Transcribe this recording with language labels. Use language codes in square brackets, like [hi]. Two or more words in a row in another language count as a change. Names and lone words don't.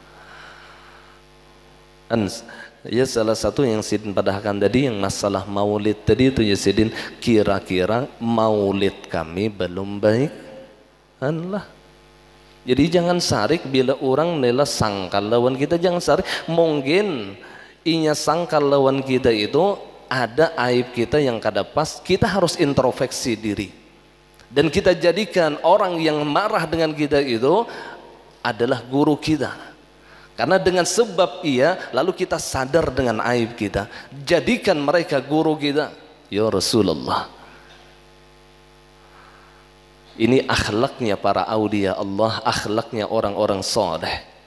[bjn] Ya salah satu yang Sidin padahkan tadi yang masalah maulid tadi itu ya Sidin, kira-kira maulid kami belum baik lah. Jadi jangan sarik bila orang nela sangkal lawan kita, jangan sarik. Mungkin inya sangkal lawan kita itu ada aib kita yang kada pas, [id] kita harus introspeksi diri dan kita jadikan orang yang marah dengan kita itu adalah guru kita. Karena dengan sebab ia, lalu kita sadar dengan aib kita. Jadikan mereka guru kita. Ya Rasulullah, ini akhlaknya para aulia Allah, akhlaknya orang-orang soleh.